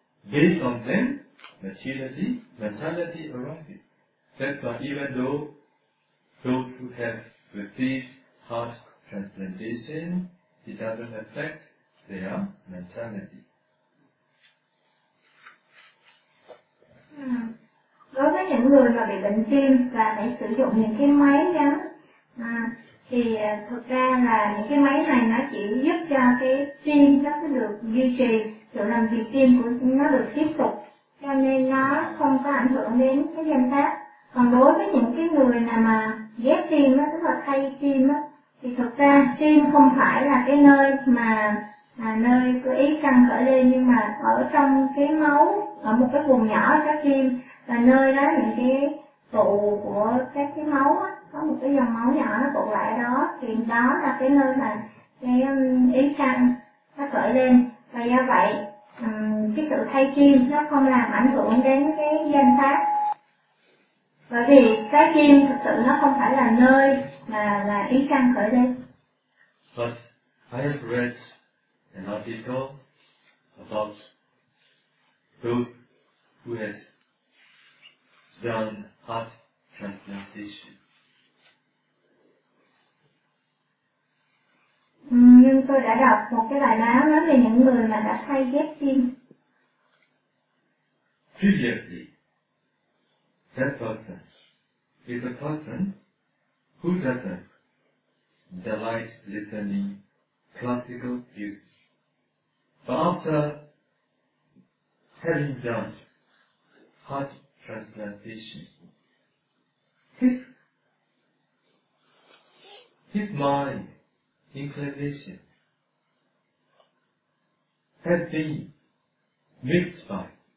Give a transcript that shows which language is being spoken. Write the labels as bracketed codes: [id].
[en] Based on them, materiality, mentality arises. That's why even though those who have received heart transplantation, it doesn't affect their mentality. [vi] Đối với những người mà bị bệnh tim và phải sử dụng những cái máy gắn thì thực ra là những cái máy này nó chỉ giúp cho cái tim nó có được duy trì, sự làm việc tim của nó được tiếp tục, cho nên nó không có ảnh hưởng đến cái danh pháp. Còn đối với những cái người nào mà ghép tim á, tức là thay tim á, thì thực ra tim không phải là cái nơi mà nơi cơ ý căn khởi lên, nhưng mà ở trong cái máu, ở một cái vùng nhỏ ở trái tim, là nơi đó những cái tụ của các cái máu á, có một cái dòng máu nhỏ nó tụ lại ở đó, thì đó là cái nơi mà cái ý căn nó khởi lên. Và do vậy cái sự thay tim nó không làm ảnh hưởng đến cái danh pháp. Bởi vì trái tim thực sự nó không phải là nơi mà là ý căn khởi lên. [en] An article about those who has done heart transplantation. [vi] Nhưng tôi đã đọc một cái bài báo nói về những người mà đã thay ghép tim. [en] Previously, that person is a person who doesn't delight listening classical music. But after having done heart transplantation, his mind inclination has been mixed by.